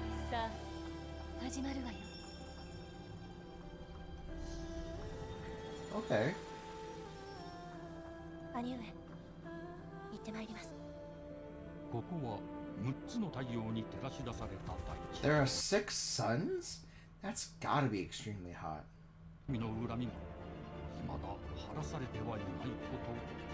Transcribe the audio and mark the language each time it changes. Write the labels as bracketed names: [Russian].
[Japanese] さあ始まるわよ。 [English] Okay. [Japanese] 兄上行ってまいります。ここは6つの太陽に照らし出された大地。 [English] There are 6 suns? That's gotta be extremely hot. [Japanese] 神の恨みがまだ晴らされてはいないこと。